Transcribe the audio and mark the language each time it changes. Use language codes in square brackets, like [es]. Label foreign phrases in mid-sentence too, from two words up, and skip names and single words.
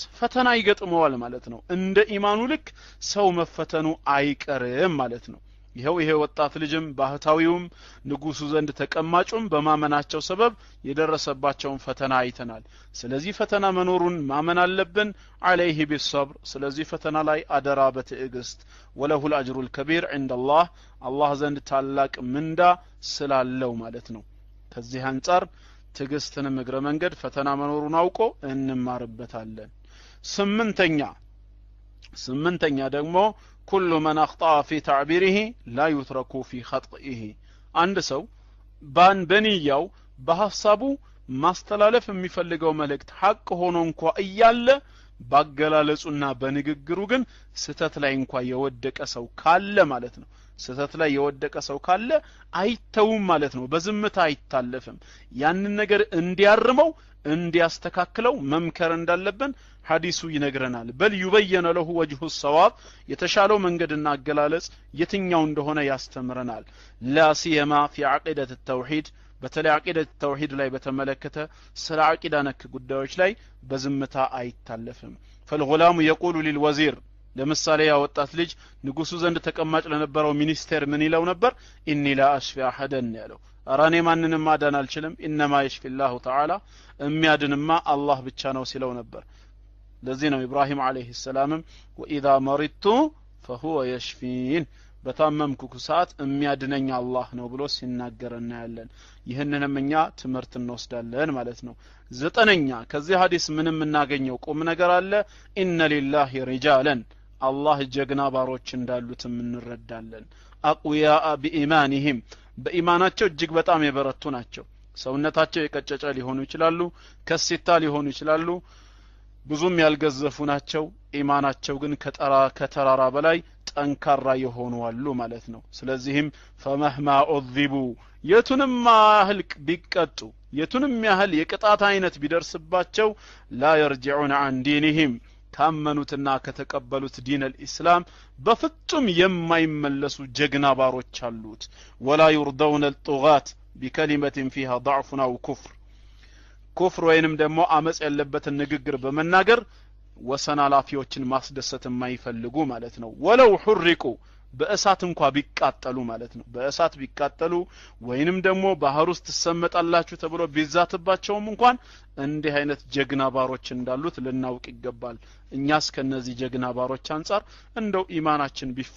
[am] ፈተና ይገጥመዋል ማለት ነው እንደ ኢማኑ ልክ ሰው መፈተኑ አይቀርም ማለት ነው ይሄ ወጣት ልጅም ባህታዊውም ንጉሱ ዘንድ ተቀማጩም በማመናቸው ሰበብ የደረሰባቸውን ፈተና አይተናል ስለዚህ ፈተና መኖሩን ማመን አለብን [ar] عليه بالصبر [am] ስለዚህ ፈተና ላይ አደራ በትዕግስት [ar] وله الاجر الكبير عند الله [am] አላህ ዘንድ ታላቅ ምንዳ ስላለው ማለት ነው ከዚህ አንፃር ትዕግስትንም እግረ መንገድ ፈተና መኖሩን አውቆ እንማርበታለን ስምንተኛ ደግሞ [ar] كل من اخطأ في تعبيره لا يترك في خطئه [am] አንድ ሰው በንያው በሐሳቡ ማስተላለፍ የሚፈልገው መልእክት ሐቅ ሆኖ እንኳን እያለ ባገላለጹና በንግግሩ ግን ስተት ላይ እንኳን የወደቀ ሰው ካለ ማለት ነው ስተት ላይ የወደቀ ሰው ካለ አይተውም ማለት ነው በዝምታ አይታለፍም ያንን ነገር እንዲያርመው እንዲያስተካክለው መምከር እንዳለብን ሐዲሱ ይነግረናል [ar] بل يبين له وجه الصواب [am] የተሻለው መንገድና አገላለጽ የትኛው እንደሆነ ያስተምረናል [ar] لا سيما في عقيدة التوحيد [am] በተለይ [ar] عقيدة توحيد [am] ላይ በተመለከተ ስለ አቂዳ ነክ ጉዳዮች ላይ በዝምታ አይታለፍም [ar] فالغلام يقول للوزير [am] ለምሳሌ ያወጣት ልጅ ንጉሱ ዘንድ ተቀማጭ ለነበረው ሚኒስቴር ምን ይለው ነበር [ar] إني لا أشفي أحدا [am] ያለው አራኔ ማንንም ማዳን አልችልም [ar] إنما يشفي الله تعالى [am] የሚያድንማ አላህ ብቻ ነው ሲለው ነበር ለዚህ ነው ኢብራሂም [ar] عليه السلام وإذا مرضت فهو يشفين [am] በታመምኩ ሰዓት የሚያድነኝ አላህ ነው ብሎ ሲናገርና ያለን ይሄንንም እኛ ትምህርት እንወስዳለን ማለት ነው ዘጠነኛ ከዚህ ሐዲስ ምንም እናገኘው ቁም ነገር አለ [ar] إن لله رجالا [am] አላህ ጀግና ባሮች እንዳሉትም እንረዳለን አቅዊያ በኢማንህም በኢማናቸው እጅግ በጣም የበረቱ ናቸው ሰውነታቸው የቀጨጨ ሊሆኑ ይችላሉ ከሲታ ሊሆኑ ይችላሉ ብዙም ያልገዘፉ ናቸው ኢማናቸው ግን ከተራራ በላይ ጠንካራ የሆኑ አሉ ማለት ነው ስለዚህም [ar] فمهما عذبوا [am] የቱንም ያህል ቢቀጡ የቱንም ያህል የቅጣት አይነት ቢደርስባቸው [ar] لا يرجعون عن دينهم [am] ካመኑትና ከተቀበሉት [ar] دين الاسلام [am] በፍጹም የማይመለሱ ጀግና ባሮች አሉት [ar] ولا يرضون الطغاة بكلمة فيها ضعف أو كفر [am] ወይንም ደግሞ አመጽ ያለበትን ንግግር በመናገር ወሰና ላፊዎችን ማስደሰት የማይፈልጉ ማለት ነው [ar] ولو حرقوا [am] በእሳት እንኳን ቢቃጠሉ ማለት ነው በእሳት ቢቃጠሉ ወይንም ደግሞ ባህር ውስጥ ተሰመጣላችሁ ተብሎ ቢዛትባቸውም እንኳን እንዲህ አይነት ጀግና ባሮች እንዳሉት ልናውቅ ይገባል እኛስ ከነዚህ ጀግና ባሮች አንፃር እንደው ኢማናችን